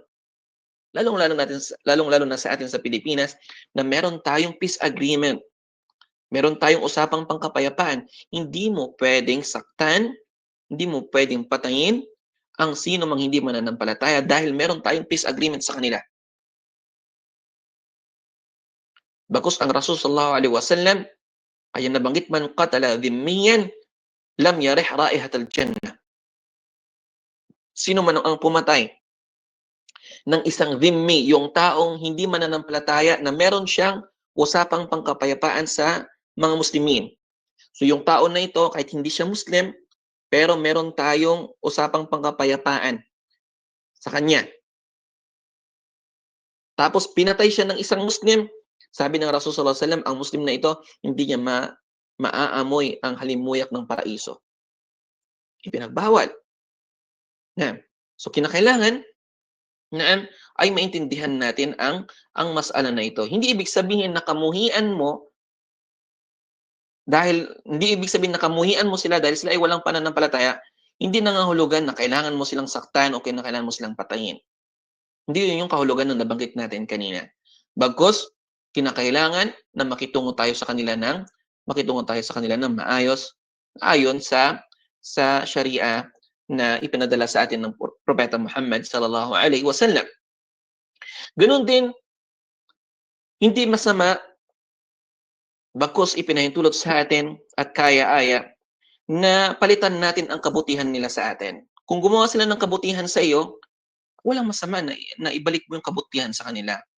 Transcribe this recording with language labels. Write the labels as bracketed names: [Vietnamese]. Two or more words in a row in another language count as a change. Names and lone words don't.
[Filipino] Lalong-lalo na sa atin sa Pilipinas na meron tayong [English] peace agreement. [Filipino] Meron tayong usapang pangkapayapaan. Hindi mo pwedeng saktan, hindi mo pwedeng patayin ang sino mang hindi mananampalataya dahil meron tayong [English] peace agreement [Filipino] sa kanila. Bagkus ang Rasul [Arabic] صلى الله عليه وسلم [Filipino] ay nabanggit, [Arabic] من قتل ذميا لم يرح رائحة الجنة. [Filipino] Sino man ang pumatay ng isang dhimmi, yung taong hindi mananampalataya na meron siyang usapang pangkapayapaan sa mga Muslimin. So yung tao na ito, kahit hindi siya Muslim, pero meron tayong usapang pangkapayapaan sa kanya. Tapos pinatay siya ng isang Muslim. Sabi ng Rasul [Arabic] صلى الله عليه وسلم, [Filipino] ang Muslim na ito, hindi niya maaamoy ang halimuyak ng paraiso. Ipinagbawal. So kinakailangan na ay maintindihan natin ang mas'ala na ito. Hindi ibig sabihin na kamuhian mo sila dahil sila ay walang pananampalataya, hindi nangangahulugan na kailangan mo silang saktan o kailangan mo silang patayin. Hindi yun yung kahulugan ng nabanggit natin kanina. Bagkus, kinakailangan na makitungo tayo sa kanila ng maayos ayon sa Sharia na ipinadala sa atin ng Propeta Muhammad [Arabic] صلى الله عليه وسلم. [Filipino] Ganun din, hindi masama, bagkus ipinahintulot sa atin at kaya-aya na palitan natin ang kabutihan nila sa atin. Kung gumawa sila ng kabutihan sa iyo, walang masama na ibalik mo yung kabutihan sa kanila.